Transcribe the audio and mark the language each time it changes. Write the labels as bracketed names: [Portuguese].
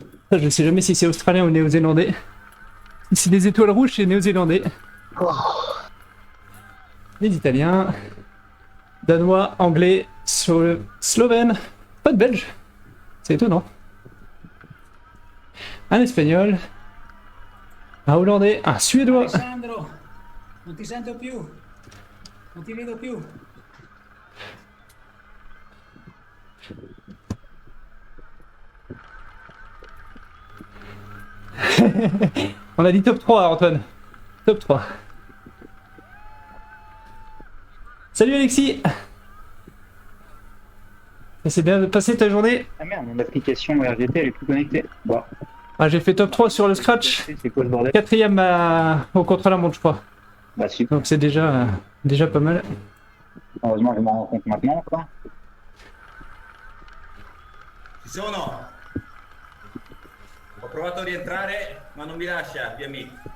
[French] Ça, je sais jamais si c'est australien ou néo-zélandais. Si c'est des étoiles rouges, c'est néo-zélandais. Oh. Les Italiens, Danois, Anglais, Slovène, pas de Belge. C'est étonnant. Un Espagnol, Un Hollandais, un Suédois. [Italian] Alessandro, non ti sento più. Non ti vedo più. [French] On a dit top 3, Antoine. Top 3. Salut Alexis. Ça s'est bien passé ta journée? Ah merde, mon application RGT elle est plus connectée. Bon, Ah, j'ai fait top 3 sur le scratch. c'est quoi le bordel? Quatrième au contre-la-montre, je crois. Bah super, Donc c'est déjà pas mal. heureusement je m'en rends compte maintenant quoi. [Italian] Ci sono! Ho provato a rientrare, ma non mi lascia, via amico.